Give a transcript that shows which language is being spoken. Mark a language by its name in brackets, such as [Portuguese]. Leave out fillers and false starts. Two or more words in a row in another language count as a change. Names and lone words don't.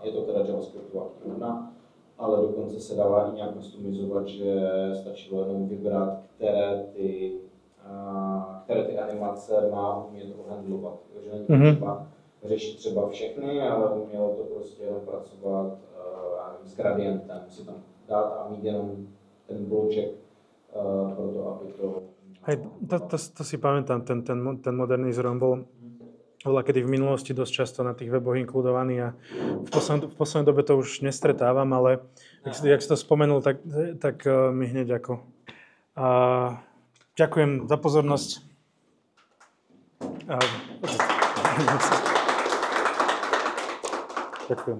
[Czech] Je to teda JavaScriptová knihovna, ale dokonce se dává i nějak customizovat, že stačilo jenom vybrat, které ty animace má umět ohandlovat. Že není třeba řešit třeba všechny, ale umělo to prostě jenom pracovat s gradientem, si tam dát a mít jenom ten bloček pro to, aby to... [Slovak] Hej, to si pamätám, ten Modernizer, on bol kedy v minulosti dosť často na tých weboch inkludovaný a v poslednej dobe to už nestretávam, ale jak si to spomenul, tak mi hneď ako... Ďakujem za pozornosť. Ďakujem.